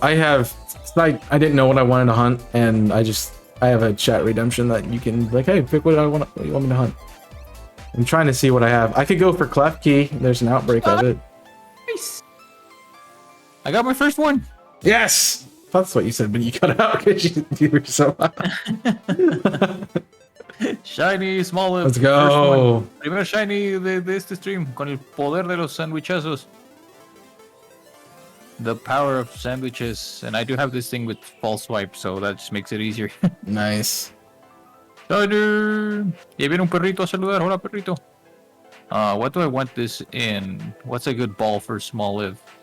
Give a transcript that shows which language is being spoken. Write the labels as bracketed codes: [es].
[en] I didn't know what I wanted to hunt, and I have a chat redemption that you can like, hey, pick what what you want me to hunt. I'm trying to see what I have. I could go for Clef Key. There's an outbreak of it. Nice. I got my first one. Yes, that's what you said, but you cut out because you were so. Shiny, small. Let's go. [es] Primero shiny de este stream con el poder de los sandwichazos. [en] The power of sandwiches, and I do have this thing with false swipe, so that just makes it easier. Nice. [es] Shiny. Y viene un perrito a saludar. Hola, perrito. [en] What do I want this in? What's a good ball for small live?